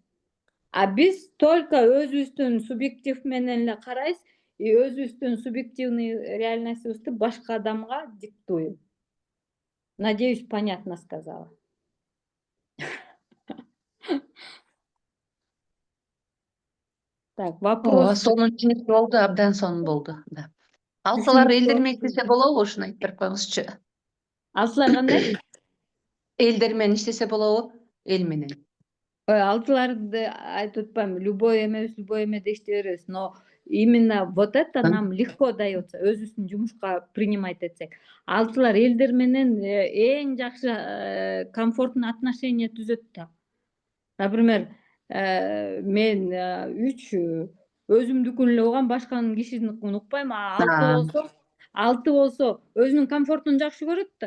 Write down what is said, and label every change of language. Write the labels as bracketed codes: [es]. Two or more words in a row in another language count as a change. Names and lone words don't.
[ky] А биз только өзүбүздүн субъектив менен эле карайбыз, и өзүбүздүн субъективный реальностьбызды башка адамга диктуем. [ru] Надеюсь, понятно сказала. Так, [ky] Ооба, [ru] вопрос. [ky] сонун түшүнүктүү болду, абдан сонун болду. Да. Алтылар Түшүнүктүү элдермен иштесе болобу? Ушуну айтып берип коюңузчу. Алтылар кандай? Элдермен иштесе болобу? Эл менен. Алтыларды айтып атпаймынбы, любой эмеде иштей беребиз, [ru] но именно вот это нам легко дается, [ky] өзүбүздүн жумушка принимать этсек. Алтылар элдер менен эң жакшы [ru] комфортный отношение [ky] түзөт да. Например, мен 3 өзүмдүкүн эле угам, башканын кишиникин укпайм, а 6 болсо өзүнүн комфортун жакшы көрөт да.